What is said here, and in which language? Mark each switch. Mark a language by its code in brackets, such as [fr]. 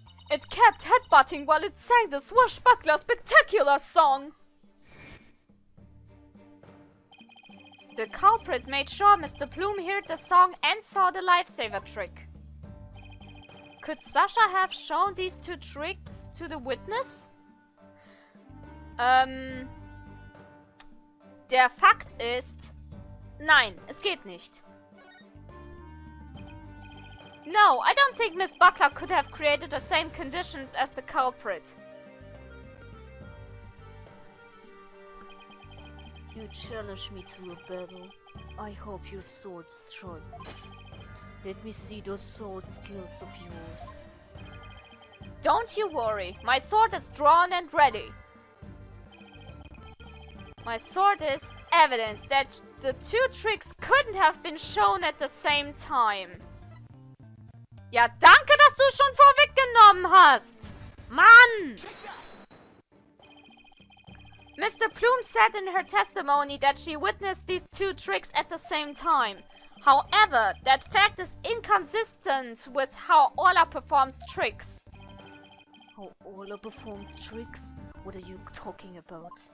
[en] It kept headbutting while it sang the swashbuckler spectacular song. The culprit made sure Mr. Plume heard the song and saw the lifesaver trick. Could Sasha have shown these two tricks to the witness? [de] Der Fakt ist, nein, es geht nicht. [en] No, I don't think Miss Buckler could have created the same conditions as the culprit. You challenge me to a battle. I hope your sword's sharpened. Let me see those sword skills of yours. Don't you worry, my sword is drawn and ready. My sword is evidence that the two tricks couldn't have been shown at the same time. [de] Ja, danke, dass du schon vorweggenommen hast! Mann! [en] Mr. Plume said in her testimony that she witnessed these two tricks at the same time. However, that fact is inconsistent with how Orla performs tricks. How Orla performs tricks? What are you talking about?